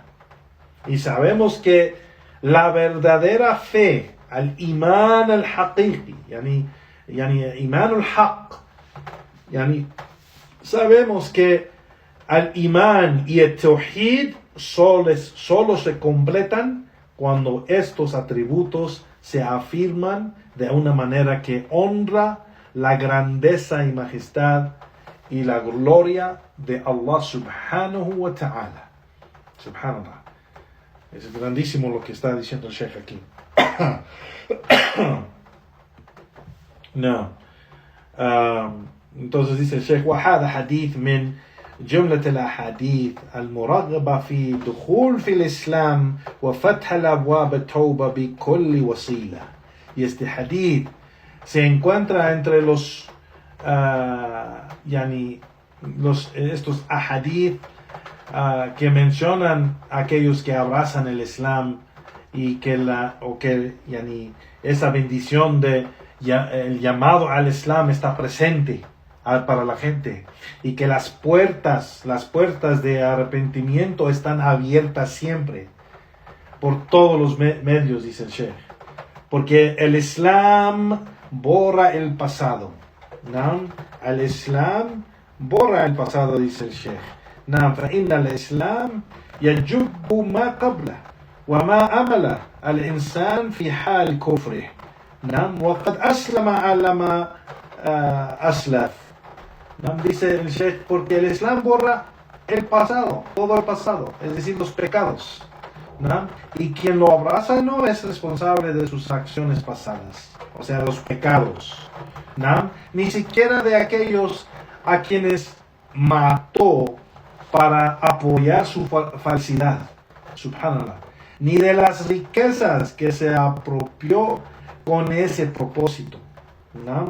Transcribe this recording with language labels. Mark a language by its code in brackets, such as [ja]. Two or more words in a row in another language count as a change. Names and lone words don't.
[es] Y sabemos que la verdadera fe, [ar] الإيمان الحقيقي، يعني إيمان الحق, [es] sabemos que al imán y el tawhid solo se completan cuando estos atributos se afirman de una manera que honra la grandeza y majestad y la gloria de Allah [ar] سبحانه وتعالى. [es] Subhanallah. Es grandísimo lo que está diciendo el Sheikh aquí. No. Entonces dice el Sheikh, [ar] وهذا حديث من جملة الأحاديث المرغبة في دخول في الإسلام وفتح الأبواب التوبة بكل وسيلة. [es] Y este hadith se encuentra entre estos ahadith que mencionan a aquellos que abrazan el Islam y que esa bendición de el llamado al Islam está presente para la gente y que las puertas de arrepentimiento están abiertas siempre por todos los medios, dice el Sheikh, porque el Islam borra el pasado, ¿no? El Islam borra el pasado, dice el Sheikh. [ar] نعم فإن الإسلام يجب ما قبله وما أمل الإنسان في حال كفره. نعم وقد أسلم على ما أسلف. [es] نعم dice el Sheikh, porque el Islam borra el pasado, todo el pasado, es decir, los pecados. ¿No? Y quien lo abraza no es responsable de sus acciones pasadas, o sea, los pecados, ¿no? Ni siquiera de aquellos a quienes mató para apoyar su falsidad, subhanallah, ni de las riquezas que se apropió con ese propósito, ¿no?